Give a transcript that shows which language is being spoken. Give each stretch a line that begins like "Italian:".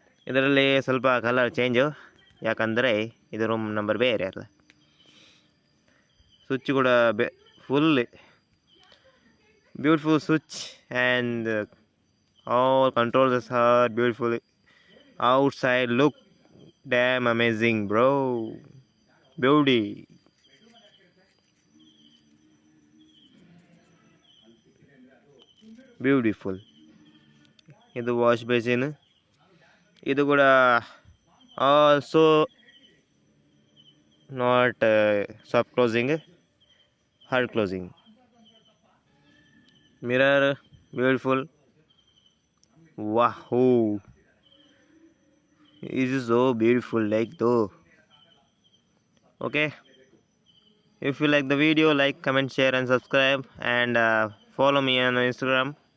Kannada: ಇದರಲ್ಲಿ ಸ್ವಲ್ಪ colour change, ಯಾಕಂದರೆ ಇದು ರೂಮ್ ನಂಬರ್ ಬೇರೆ ಅಲ್ಲ.
English: Switch ಕೂಡ full beautiful switch, and all controls are beautiful. Outside look damn amazing bro, beauty. Beautiful. ಇದು wash basin, ಇದು ಕೂಡ also not soft closing, hard closing. Mirror beautiful. Wow, it is so beautiful like though. Okay, if you like the video, like, comment, share and subscribe, and follow me on Instagram.